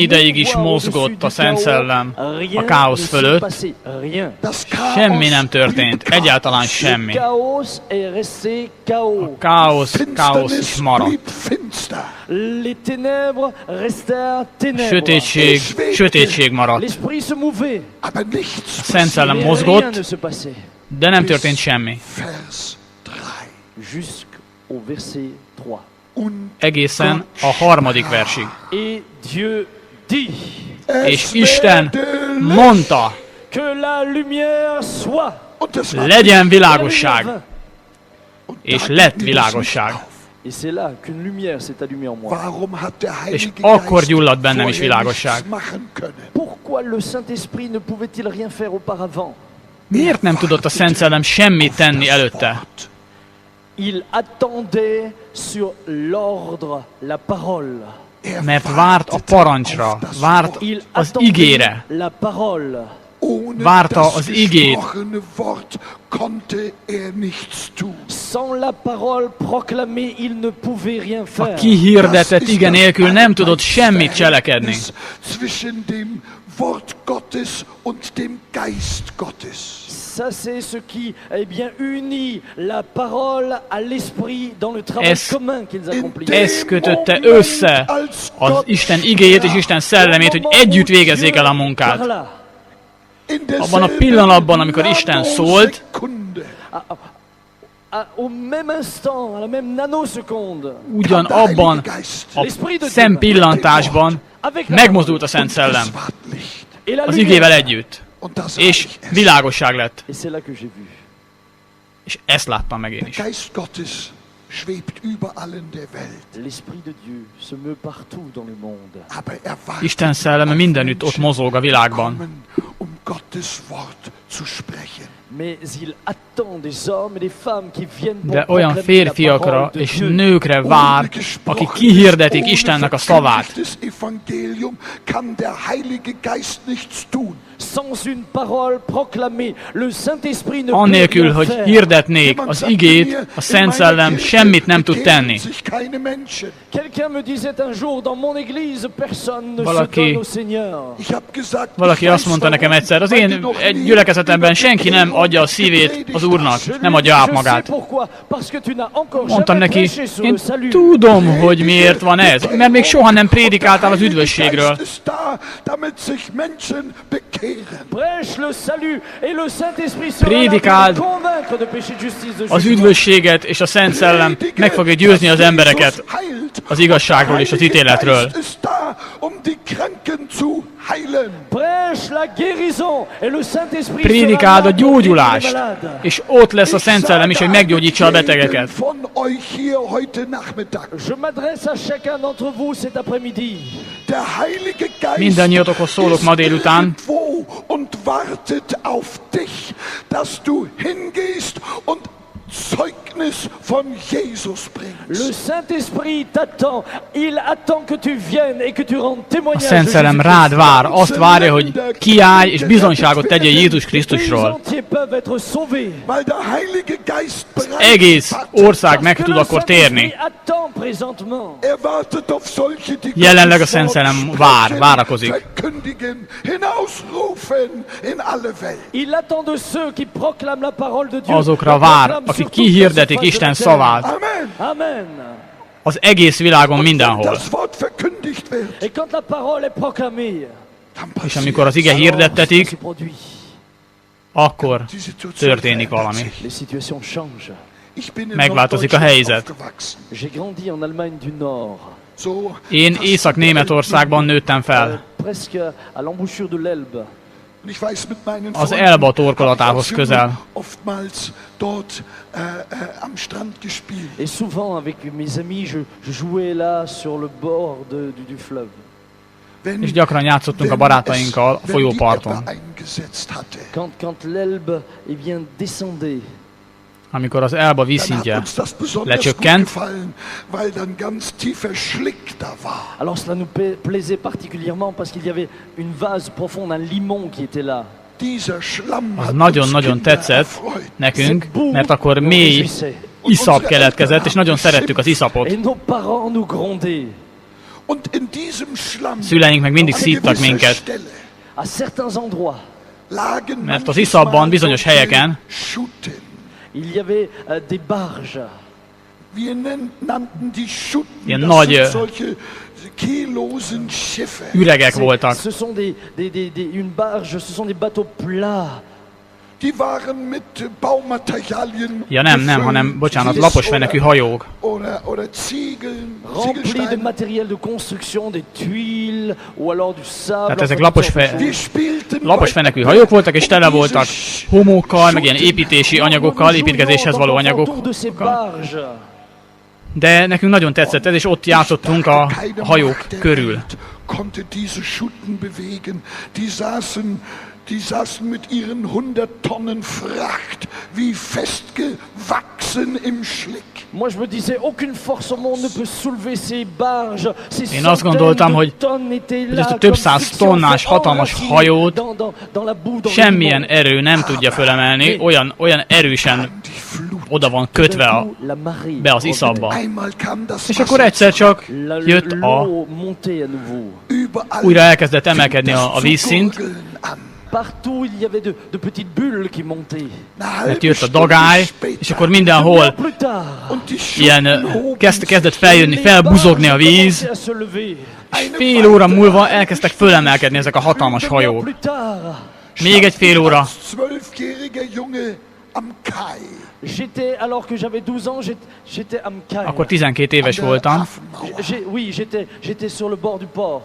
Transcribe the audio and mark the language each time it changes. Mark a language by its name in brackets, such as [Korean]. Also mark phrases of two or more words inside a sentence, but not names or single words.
[French] dans ce [Hungarian] ideig is [French] mouvoir [Hungarian] mozgott [French] au-dessus [Hungarian] a [French] du [Hungarian] Szent [French] chaos, [Hungarian] Szellem [French] rien [Hungarian] a káosz [French] ne s'est [Hungarian] fölött, [French] passé. Rien. [German] Das Chaos [Hungarian] semmi nem történt, [German] blieb [Hungarian] egyáltalán [German] Chaos. [Hungarian] semmi. [French] Chaos est resté chaos. [Hungarian] Káosz is [German] Finsternis [Hungarian] maradt. [German] blieb finster. [French] Les ténèbres restèrent ténèbres. [Hungarian] Sötétség, sötétség maradt. [French] L'Esprit se mouvait. [German] Aber nichts [Hungarian] Szent Szellem [French] Mais [Hungarian] mozgott, [French] rien ne se passait. [Hungarian] de nem történt semmi. [German] Vers 3. [French] Jusqu'au verset 3. [German] Und [Hungarian] Egészen a harmadik versig. [French] Et Dieu dit [Hungarian] És [German] es [Hungarian] Isten [German] werde [Hungarian] mondta, [French] que la lumière soit. [German] Und es war [Hungarian] legyen [French] Et la [Hungarian] világosság, [French] lumière vint. [German] Und [Hungarian] és [German] da [Hungarian] lett [German] ging es [Hungarian] világosság. [German] nicht auf. [French] Et c'est là qu'une lumière s'est allumée en moi. [German] Warum hat der [Hungarian] És [German] Heilige [Hungarian] akkor [German] Geist [Hungarian] gyulladt bennem is [German] vorher [Hungarian] világosság. [German] nichts machen können? [French] Pourquoi le Saint-Esprit ne pouvait-il rien faire auparavant? [Hungarian] Miért nem tudott a Szent Szellem semmit tenni előtte? [French] Il attendait sur l'ordre, la parole. [Hungarian] Mert várt a parancsra, várt [French] Il [Hungarian] az [French] attendait [Hungarian] igére. [French] la parole. [German] Ohne [Hungarian] várta [German] das [Hungarian] az igét. [German] gesprochene Wort konnte er nichts tun. [French] Sans la parole proclamée, il ne pouvait rien [Hungarian] A [French] faire. [Hungarian] kihirdetett ige nélkül nem tudott semmit cselekedni. [German] Zwischen dem Wort Gottes und dem Geist Gottes. [French] Ça, c'est ce qui, eh bien, unit la parole à l'esprit dans le travail [Hungarian] Ez- [French] commun qu'ils accomplissent. [Hungarian] Ez kötötte össze az Isten igéjét és Isten szellemét, hogy együtt végezzék el a munkát. Abban a pillanatban, amikor Isten szólt, [French] Au même instant, à la même nanoseconde, [Hungarian] ugyanabban a szempillantásban [French] avec la [Hungarian] megmozdult a Szent Szellem [French] et la [Hungarian] az [French] lumière. [Hungarian] igével együtt, és És világosság lett. [French] Et c'est là que j'ai vu. [Hungarian] És ezt láttam meg én [German] der [Hungarian] is. [German] Geist Gottes schwebt überall in der Welt. [French] L'esprit de Dieu se meut partout dans le monde. [German] Aber er wartet [Hungarian] Isten szelleme mindenütt ott mozog a világban. [German] kommen, um Gottes Wort zu sprechen. [French] Mais il attend des hommes et des femmes qui viennent pour [Hungarian] De olyan [French] proclamer la [Hungarian] férfiakra [French] parole de [Hungarian] és [French] Dieu. [Hungarian] nőkre vár, akik kihirdetik Istennek a szavát. [German] Ohne das Evangelium kann der Heilige Geist nichts tun. [French] Sans une parole proclamée, le Saint-Esprit ne peut [Hungarian] Annélkül, [French] rien [Hungarian] hogy [French] faire. [Hungarian] hirdetnék az igét, a Szent Szellem semmit nem tud tenni. [French] Quelqu'un me disait un jour, dans mon église, personne ne [Hungarian] Valaki- [French] se donne au Seigneur. [Hungarian] Valaki azt mondta nekem egyszer, az én egy gyülekezetemben senki nem adja a szívét az Úrnak, nem adja át [French] Je sais [Hungarian] magát. [French] pourquoi, parce que tu n'as encore [Hungarian] Mondtam [French] jamais [Hungarian] neki, [French] prêché sur [Hungarian] én [French] le salut. [Hungarian] tudom, hogy miért van ez, mert még soha nem prédikáltál az üdvösségről. [French] Prêche le salut et le Saint-Esprit sera là [Hungarian] Prédikáld [French] pour convaincre de péché, de justice, de [Hungarian] Az [French] jugement. [Hungarian] üdvösséget és a Szent Szellem meg fogja győzni az embereket az igazságról és az ítéletről. [French] Prêche la guérison et le Saint-Esprit sera [Hungarian] Prédikáld a [French] là pour guérir les [Hungarian] gyógyulást, [French] malades. [Hungarian] és ott lesz a Szent Szellem is, hogy meggyógyítsa a betegeket. [French] Je m'adresse à chacun d'entre vous cet après-midi. [Hungarian] Mindannyiatokhoz szólok ma délután. [German] Und wartet auf dich, dass du hingehst und Zeugnis von Jesus [French] Le [German] bringst. [French] Saint-Esprit t'attend. Il attend que tu viennes et que tu rendes [Hungarian] A [French] témoignage [Hungarian] Szent [French] de [Hungarian] Szellem [French] Jésus-Christ. [Hungarian] rád vár, azt várja, hogy kiállj és bizonyságot tegyél Jézus [French] Les pays [Hungarian] Krisztusról. [French] entiers peuvent être sauvés. [German] Weil der Heilige Geist bereit [Hungarian] Egész [German] wartet. [Hungarian] ország meg [French] Que [Hungarian] tud [French] le [Hungarian] akkor térni. [French] Saint-Esprit attend présentement. [German] Er wartet auf solche, die [Hungarian] Jelenleg a [German] Gottes [Hungarian] Szent [German] Wort [Hungarian] Szellem [German] sprechen, [Hungarian] várakozik. [German] verkündigen, hinausrufen in alle Welt. [French] Il attend de ceux qui proclament la parole de Dieu. [Hungarian] Azokra [French] et [Hungarian] vár, [French] proclament [Hungarian] akik [French] sur toute la [Hungarian] kihirdetik [French] surface [Hungarian] Isten [French] de la terre. [Hungarian] szavát Amen. Amen. az egész világon [German] Wenn [Hungarian] mindenhol. [German] das Wort verkündigt wird, [French] Et quand la parole est proclamée, [German] dann [Hungarian] És [German] passiert [Hungarian] amikor az ige [French] alors cela [Hungarian] hirdettetik, [French] se produit. [Hungarian] akkor [German] die Situation [Hungarian] történik [German] verändert [Hungarian] valami. [German] sich. [French] Les situations changent. [German] Ich bin in [Hungarian] Megváltozik a [German] Norddeutschland [Hungarian] helyzet. [German] aufgewachsen. [French] J'ai grandi en Allemagne du Nord, [German] So [Hungarian] Én [German] fast [Hungarian] Észak-Németországban nőttem fel. [French] presque à l'embouchure de l'Elbe. [German] Und ich weiß, mit meinen [Hungarian] Az [German] Freunden [Hungarian] Elba [German] habe ich [Hungarian] torkolatához [German] als Junge [Hungarian] közel. [German] oftmals dort am Strand gespielt. [French] Et souvent, avec mes amis, je jouais là sur le bord du fleuve. [German] Wenn, [Hungarian] És gyakran játszottunk a barátainkkal a [German] wenn die [Hungarian] folyóparton. [German] etwa eingesetzt hatte, [French] Quand l'Elbe eh bien, descendait, [Hungarian] Amikor az Elba [German] dann hat [Hungarian] vízszintje [German] uns das besonders gut [Hungarian] lecsökkent, [German] gefallen, weil dann ganz tiefer Schlick da war. [French] alors cela nous plaisait particulièrement parce qu'il y avait une vase profonde, un limon qui était là. [German] Dieser Schlamm [Hungarian] az [German] hat uns [Hungarian] nagyon-nagyon [German] Kinder [Hungarian] tetszett [German] erfreut. [Hungarian] nekünk, [French] Cette boue [Hungarian] mert akkor [French] nous [Hungarian] mély [French] réjouissait. [Hungarian] iszap keletkezett, és nagyon szerettük az iszapot. [French] Et nos parents nous grondaient. [German] Und in diesem Schlamm [Hungarian] Szüleink meg mindig [German] an [Hungarian] szívtak [German] gewisser [Hungarian] minket, [German] Stelle [French] À certains endroits, [German] lagen [Hungarian] mert az [German] manchmal [Hungarian] iszapban bizonyos [German] solche [Hungarian] helyeken [German] Schutten. [French] il y avait des barges. [German] Wir nannten die Schutten, [Hungarian] Ilyen [German] das [Hungarian] nagy, [German] sind solche kiellosen Schiffe. [Hungarian] üregek voltak. [French] Ce sont une barge, ce sont des bateaux plats. [German] Die waren mit Baumaterialien [Hungarian] Ja nem, [German] gefüllt, [Hungarian] hanem, bocsánat, [German] Kies [Hungarian] lapos fenekű hajók. [German] oder Ziegeln, [French] Remplis de [German] Ziegelsteine. [French] matériel de construction, des tuiles ou alors du sable. [Hungarian] Tehát ezek [French] enfin, toutes sortes de [German] Wir [French] choses. [German] spielten [Hungarian] Lapos fenekű hajók voltak, és tele voltak homókkal, meg ilyen építési anyagokkal, építkezéshez való anyagok. [French] Autour de ces barges. [Hungarian] De nekünk nagyon tetszett ez, és ott játszottunk a hajók körül. [German] Konnte diese Schutten bewegen. Die saßen mit ihren 100 Tonnen Fracht wie festgewachsen im Schlick. [French] Moi je me disais, aucune force au monde ne peut soulever ces barges. Ces [Hungarian] Én azt gondoltam, hogy ezt a több száz tonnás hatalmas hajót semmilyen erő nem tudja fölemelni, olyan erősen [German] Die Flut. [Hungarian] oda van kötve be az iszapba. [German] Einmal kam das [Hungarian] És akkor [German] Wasser [Hungarian] egyszer csak jött [French] l'eau montait à nouveau. [German] überall [Hungarian] újra elkezdett emelkedni [German] fing [Hungarian] a [German] das [Hungarian] vízszint, [German] zu gurgeln an. [French] Partout il y avait de petites bulles qui montaient. [German] Eine [Hungarian] mert [German] halbe [Hungarian] jött a [German] Stunde [Hungarian] dagály, [German] später [Hungarian] és akkor mindenhol [French] Plus tard, [German] und die [Hungarian] ilyen [German] Schutten hoben [Hungarian] kezdett [German] sich. [Hungarian] feljönni, felbuzogni a víz, [French] commençaient à se lever. [Hungarian] és fél óra múlva elkezdtek fölemelkedni ezek a hatalmas hajók. [French] Plus tard, [Hungarian] Még egy fél óra, [German] Als 12-jähriger Junge am Kai. [French] j'étais, alors que j'avais 12 ans, j'étais à Mcaille. [Hungarian] akkor 12 éves [German] an der [Hungarian] voltam, [German] Hafenmauer. [French] Oui, j'étais sur le bord du port.